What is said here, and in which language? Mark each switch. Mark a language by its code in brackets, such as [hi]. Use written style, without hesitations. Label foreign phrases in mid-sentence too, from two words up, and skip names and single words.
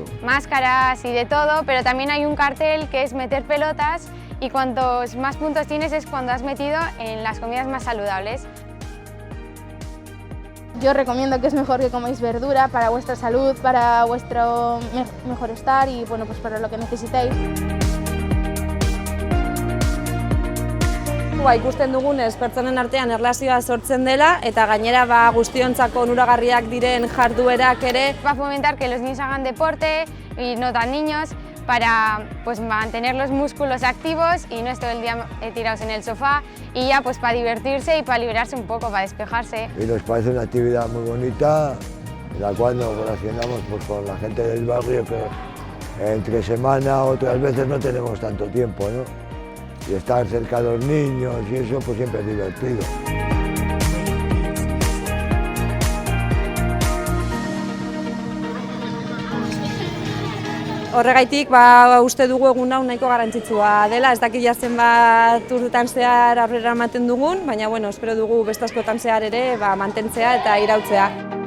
[es] Máscaras y de todo, pero también hay un cartel que es meter pelotas y cuantos más puntos tienes es cuando has metido en las comidas más saludables. Yo recomiendo que es mejor que comáis verdura para vuestra salud, para vuestro mejor estar y bueno, pues para lo que necesitéis. [eu] Ikusten dugunez, pertsonen artean erlazioa sortzen dela eta gainera guztiontzako onuragarriak diren jarduerak ere. [es] Va a fomentar que los niños hagan deporte y no tan niños para pues, mantener los músculos activos y no es todo el día tirados en el sofá y ya pues para divertirse y para liberarse un poco, para despejarse. Y nos parece una actividad muy bonita, en la cual nos relacionamos pues, con la gente del barrio que entre semana otras veces no tenemos tanto tiempo, ¿no? Y estar cerca de los niños y eso pues siempre es divertido. [eu] Horregaitik, uste dugu egun hau nahiko garrantzitsua dela, ez dakit zenbat urtetan zehar aurrera ematen dugun, baina bueno, espero dugu beste askotan zehar ere mantentzea eta irautzea.